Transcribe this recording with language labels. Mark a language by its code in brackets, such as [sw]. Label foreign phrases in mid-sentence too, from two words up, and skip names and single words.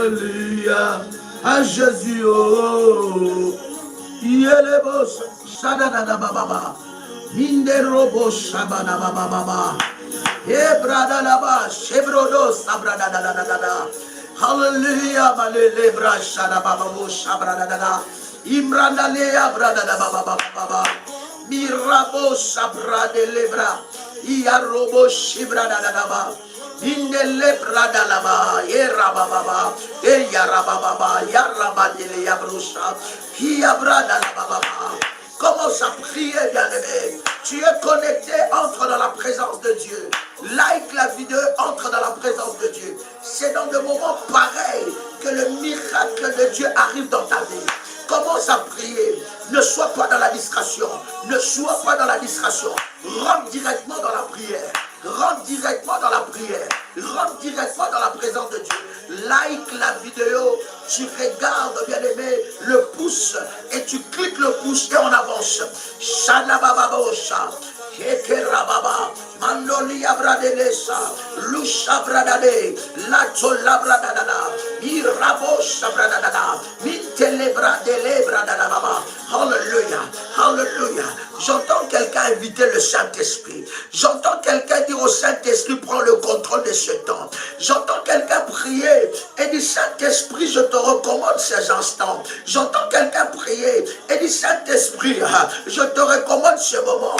[fr] Alléluia. À Jésus. Oh. Yelebos. Shadadada baba. Minderobo shabana baba baba. Ebrada laba. Chebrodo sabrada da da da da da. Hallelujah. Malele bra shada baba bo shabrada da da. Imranda lea brada da baba baba baba. Mirabo sabrade lebra. Iarobo shibrada da da ba. Indele brada laba. Yerababa. Eyarababa. Yarabadele yabrusha. Hiabrada laba baba. Commence à prier, bien-aimé. Tu es connecté, entre dans la présence de Dieu. Like la vidéo, entre dans la présence de Dieu. C'est dans des moments pareils que le miracle de Dieu arrive dans ta vie. Commence à prier. Ne sois pas dans la distraction. Ne sois pas dans la distraction. Rentre directement dans la prière. Rentre directement dans la prière. Rentre directement dans la présence de Dieu. Like la vidéo. Tu regardes, bien-aimé, le pouce et tu cliques le pouce et on avance. Shalabababosha. Kekerababa. Mandoli abradelesa. Lusha bradade. Lato labradadada. Irabo sabradadada. Mintelebra delebradada baba. Hallelujah. Hallelujah. J'entends quelqu'un inviter le Saint-Esprit. J'entends quelqu'un dire au Saint-Esprit, prends le contrôle de ce temps. J'entends quelqu'un prier et dire, Saint-Esprit, je te recommande ces instants. J'entends quelqu'un prier et dire, Saint-Esprit, je te recommande ce moment.